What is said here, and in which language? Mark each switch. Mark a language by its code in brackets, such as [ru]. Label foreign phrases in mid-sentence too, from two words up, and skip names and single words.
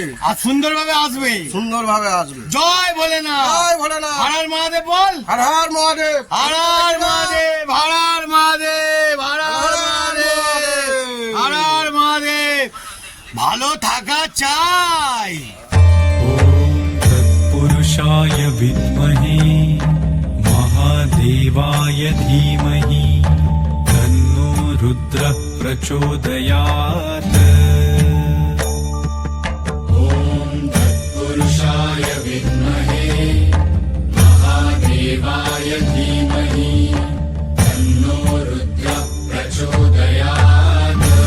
[bn] আর সুন্দরভাবে আসবে। সুন্দরভাবে আসবে। জয় ভোলেনাথ। জয় ভোলেনাথ। হর হর মহাদেব বল। হর হর মহাদেব। হর হর মহাদেব। হর হর মহাদেব। হর হর মহাদেব। হর হর মহাদেব। ভালো থাকা চাই। [sa] पुरुषाय विद्महे महादेवाय धीमहि तन्नो रुद्रः प्रचोदयात्। ॐ तत्पुरुषाय विद्महे महादेवाय धीमहि तन्नो रुद्रः प्रचोदयात्।